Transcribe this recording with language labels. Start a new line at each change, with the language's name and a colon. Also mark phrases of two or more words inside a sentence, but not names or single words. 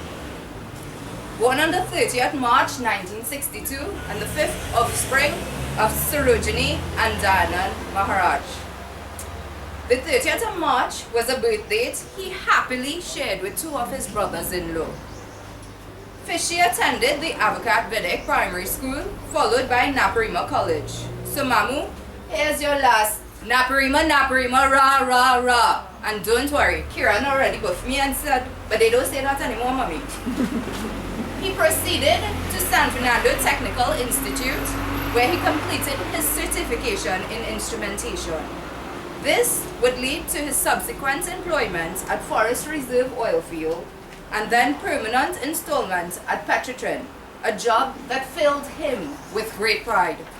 English: Born on the 30th March 1962 and the 5th offspring of Sarojini and Dayanand Maharaj. The 30th of March was a birth date he happily shared with two of his brothers-in-law. Fishy attended the Avocat Vedic Primary School, followed by Naparima College. So Mamu, here's your last Naparima, Naparima, rah, rah, rah. And don't worry, Kiran already buffed me and said, but they don't say that anymore, mommy. He proceeded to San Fernando Technical Institute, where he completed his certification in instrumentation. This would lead to his subsequent employment at Forest Reserve Oil Field, and then permanent installment at Petrotrin, a job that filled him with great pride.